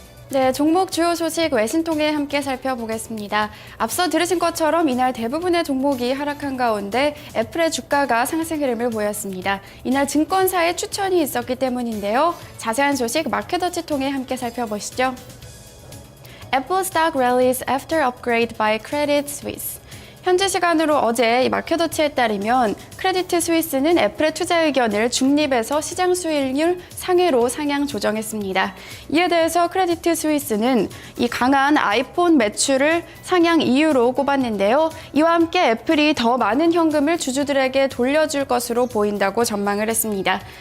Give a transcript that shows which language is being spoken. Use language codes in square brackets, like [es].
[ko] 네, 종목 주요 소식 외신통해 함께 살펴보겠습니다. 앞서 들으신 것처럼 이날 대부분의 종목이 하락한 가운데 애플의 주가가 상승 흐름을 보였습니다. 이날 증권사의 추천이 있었기 때문인데요. 자세한 소식 마켓워치 통해 함께 살펴보시죠. [en] Apple stock rallies after upgrade by Credit Suisse. [ko] 현지 시간으로 어제 이 마켓워치에 따르면 크레디트 스위스는 애플의 투자 의견을 중립에서 시장 수익률 상회로 상향 조정했습니다. 이에 대해서 크레디트 스위스는 이 강한 아이폰 매출을 상향 이유로 꼽았는데요. 이와 함께 애플이 더 많은 현금을 주주들에게 돌려줄 것으로 보인다고 전망을 했습니다.